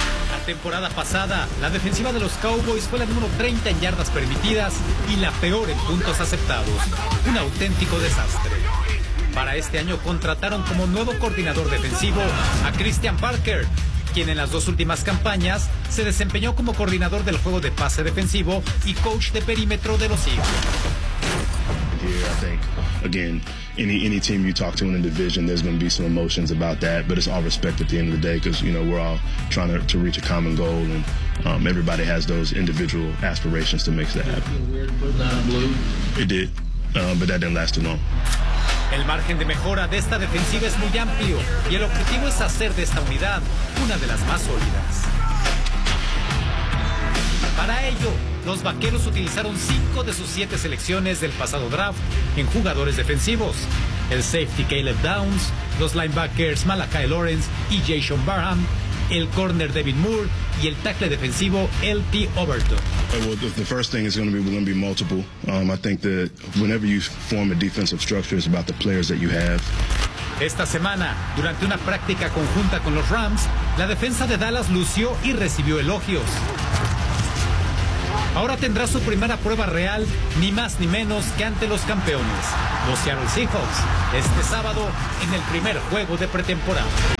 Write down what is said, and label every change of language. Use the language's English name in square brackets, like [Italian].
[Spanish] La temporada pasada, la defensiva de los Cowboys fue la número 30 en yardas permitidas y la peor en puntos aceptados. Un auténtico desastre. Para este año contrataron como nuevo coordinador defensivo a Christian Parker, quien en las dos últimas campañas se desempeñó como coordinador del juego de pase defensivo y coach de perímetro de los Eagles. [English] Yeah, I think again, any team you talk to in the division, there's going to be some emotions about that, but it's all respect at the end of the day, because you know we're all trying to reach a common goal, and everybody has those individual aspirations to make that happen. It did, but that didn't last too long. [Spanish] El margen de mejora de esta defensiva es muy amplio y el objetivo es hacer de esta unidad una de las más sólidas. Para ello, los vaqueros utilizaron 5 de sus 7 selecciones del pasado draft en jugadores defensivos. El safety Caleb Downs, los linebackers Malachi Lawrence y Jason Barham, el corner David Moore y el tackle defensivo LT Overton. [English] Well, the first thing is going to be multiple. I think that whenever you form a defensive structure, it's about the players that you have. [Spanish] Esta semana, durante una práctica conjunta con los Rams, la defensa de Dallas lució y recibió elogios. Ahora tendrá su primera prueba real, ni más ni menos que ante los campeones, los Seattle Seahawks, este sábado en el primer juego de pretemporada.